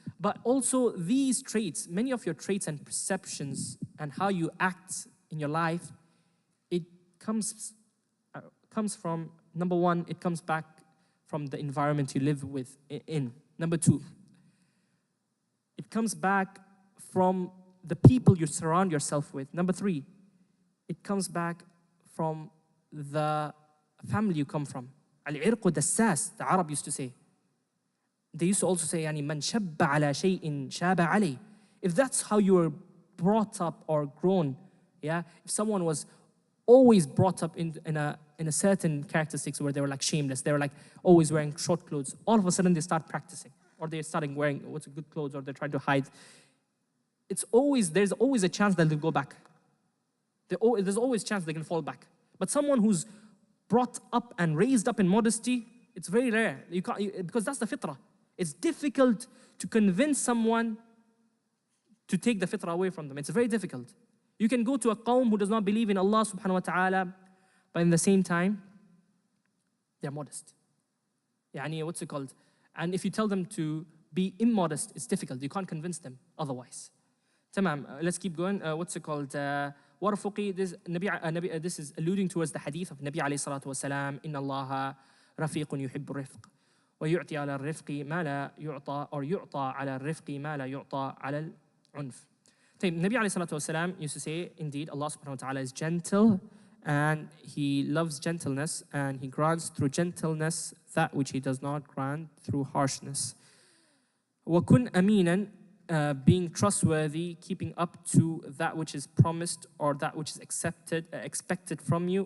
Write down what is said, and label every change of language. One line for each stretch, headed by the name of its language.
English: But also these traits, many of your traits and perceptions and how you act in your life, it comes from, number one, it comes back from the environment you live in. Number two, it comes back from the people you surround yourself with. Number three, it comes back from the family you come from. Al-irqu dassas, the Arab used to say. They used to also say,
Arabic: يعني من شب على شيء شاب عليه.
English: If that's how you were brought up or grown, yeah. If someone was always brought up in a certain characteristics where they were like shameless, they were like always wearing short clothes, all of a sudden they start practicing, or they're starting wearing what's good clothes, or they're trying to hide. There's always a chance that they'll go back. There's always a chance they can fall back. But someone who's brought up and raised up in modesty, it's very rare. You can't, because that's the fitrah. It's difficult to convince someone to take the fitrah away from them. It's very difficult. You can go to a qawm who does not believe in Allah subhanahu wa ta'ala, but in the same time, they're modest. يعني what's it called? And if you tell them to be immodest, it's difficult. You can't convince them otherwise. Tamam, let's keep going. What's it called?
Arabic: وَرْفُقِي,
English: this is alluding towards the hadith of Nabi alayhi salatu wasalam,
Arabic: إِنَّ اللَّهَ رَفِيقٌ يُحِبُّ الرِّفْقِ وَيُعْطِي عَلَى الرِّفْقِ مَا لَا يُعْطَى or يُعْطَى عَلى الرِّفْقِ مَا لَا يُعْطَى عَلى الْعُنْفِ.
English: Nabi alayhi salatu wasalam used to say, indeed, Allah subhanahu wa ta'ala is gentle and He loves gentleness and He grants through gentleness that which He does not grant through harshness.
Arabic: وَكُنْ أَمِينًا,
English: being trustworthy, keeping up to that which is promised or that which is expected from you.